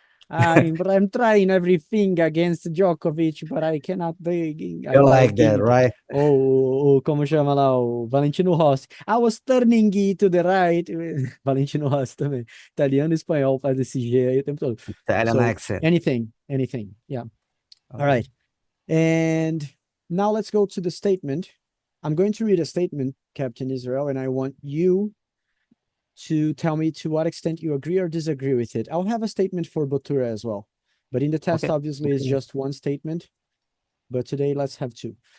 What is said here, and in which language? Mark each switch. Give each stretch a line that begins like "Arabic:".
English: I'm trying everything against Djokovic, but I cannot do You like that, right?
Portuguese: Ou como chama lá, o Valentino Rossi.
English: I was turning it to the right.
Portuguese: Valentino Rossi também. Italiano e espanhol faz esse G aí o tempo todo.
English: Italian So, accent. anything. Yeah. All Okay. right. And now let's go to the statement. I'm going to read a statement, Captain Israel, and I want you to tell me to what extent you agree or disagree with it. I'll have a statement for Botura as well. But in the test, Okay. obviously, it's just one statement. But today, let's have two.